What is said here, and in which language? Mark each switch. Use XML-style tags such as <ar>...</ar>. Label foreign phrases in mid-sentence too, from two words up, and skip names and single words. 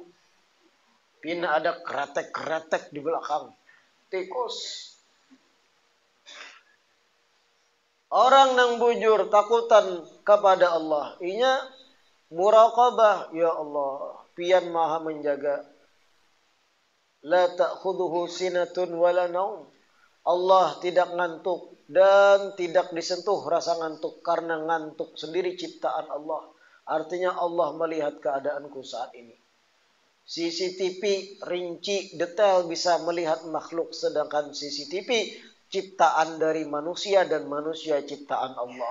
<bjn>Pina ada kretek-kretek di belakang, tikus.</bjn> <id>Orang nang bujur takutan kepada Allah. Inya muraqabah, ya Allah, pian maha menjaga.</id> <ar>لا تأخذه سنة ولا نوم.</ar> <id>Allah tidak ngantuk dan tidak disentuh rasa ngantuk karena ngantuk sendiri ciptaan Allah. Artinya Allah melihat keadaanku saat ini. CCTV rinci detail bisa melihat makhluk, sedangkan CCTV ciptaan dari manusia dan manusia ciptaan Allah.</id>